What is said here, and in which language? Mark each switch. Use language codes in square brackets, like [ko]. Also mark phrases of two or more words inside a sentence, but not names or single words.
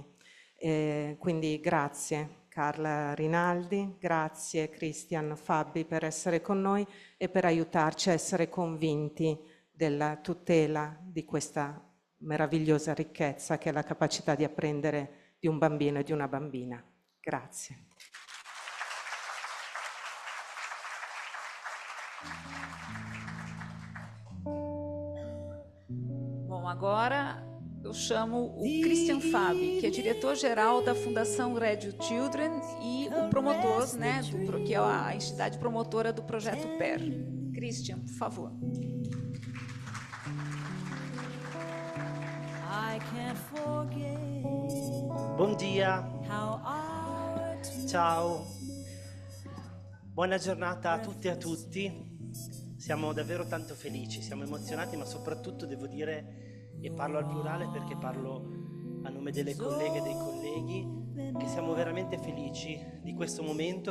[it] Quindi grazie Carla Rinaldi, grazie Cristian Fabi per essere con noi e per aiutarci a essere convinti della tutela di questa meravigliosa ricchezza che è la capacità di apprendere di un bambino e di una bambina. Grazie. [pt] Bom, agora eu chamo o Christian Fabi, que é diretor-geral da Fundação Reggio Children e o promotor, né, que é a entidade promotora do projeto PER. Christian, por favor. [en] I can't forget [it] Buon dia, [en] how our [it] ciao, buona giornata a tutte e a tutti. Siamo davvero tanto felici, siamo emozionati, ma soprattutto devo dire, e parlo al plurale perché parlo a nome delle colleghe e dei colleghi, che siamo veramente felici di questo momento.